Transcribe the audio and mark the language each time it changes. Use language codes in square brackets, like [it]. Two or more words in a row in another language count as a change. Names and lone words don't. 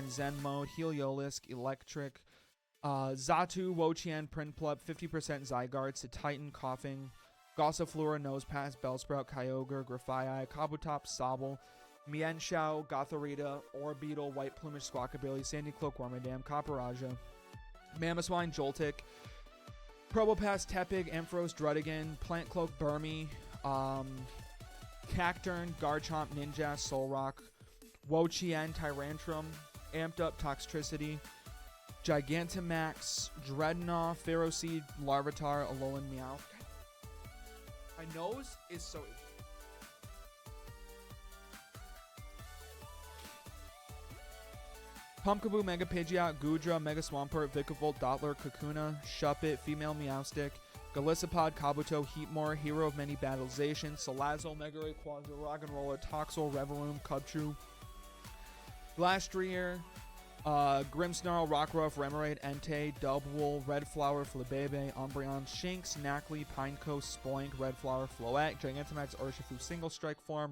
[en] Zen Mode, Heliolisk, Electric, Xatu, Wochien, Prinplup, 50% Zygarde, Titan, Coughing, Gossifleur, Nosepass, Bellsprout, Kyogre, Grafaiai, Kabutops, Sobble, Mienshao, Gothorita, Orbeetle, White Plumage, Squawkabilly, Sandy Cloak, Wormadam, Copperajah, Mamoswine, Joltik, Probopass, Tepig, Ampharos, Druddigan, Plant Cloak, Burmy, Cacturn, Garchomp, Ninjask, Solrock, Wochien, Tyrantrum, Amped Up, Toxtricity, Gigantamax, Dreadnought, Ferroseed, Larvitar, Alolan, Meowth. My nose is so itchy. Pumpkaboo, Mega Pidgeot, Goodra, Mega Swampert, Vikavolt, Dottler, Kakuna, Shuppet, Female Meowstic, Golisopod, Kabuto, Heatmore, Hero of Many Battleization, Salazzle, Mega Rayquaza, Roggenrola, Toxel, Revaloom, Cubchoo, Glastrier, Grimmsnarl, Rockruff, Remoraid, Entei, Dubwool, Redflower, Flabebe, Umbreon, Shinx, Knackley, Pineco, Spoink, Redflower, Floette, Gigantamax, Urshifu, Single Strike Form,